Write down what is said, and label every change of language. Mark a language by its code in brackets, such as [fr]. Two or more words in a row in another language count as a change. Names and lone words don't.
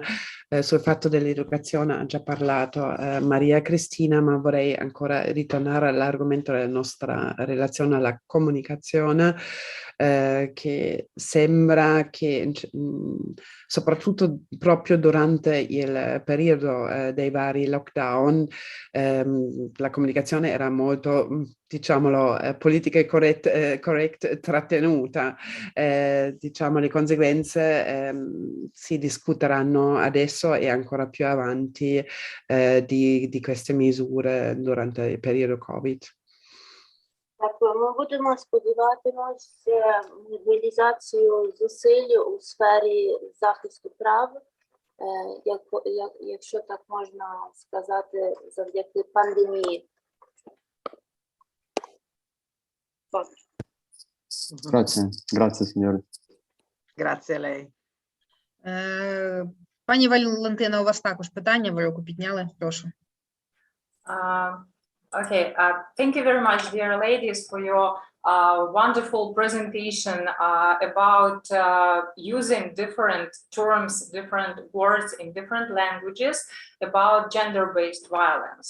[it] Sul fatto dell'educazione ha già parlato Maria Cristina, ma vorrei ancora ritornare all'argomento della nostra relazione alla comunicazione, che sembra che soprattutto proprio durante il periodo dei vari lockdown la comunicazione era molto, diciamolo, politica e correct trattenuta. Diciamo, le conseguenze si discuteranno adesso e ancora più avanti di queste misure durante il periodo Covid. [uk] Дякую. Ми будемо сподіватися мобілізацію зусиль у сфері захисту прав, якщо так можна сказати, завдяки пандемії. [it] Grazie signore. Grazie a lei. [uk] Пані Валентина, у вас також питання, ви руку підняли, прошу. [en] Okay, thank you very much, dear ladies, for your wonderful presentation about using different terms, different words in different languages about gender-based violence.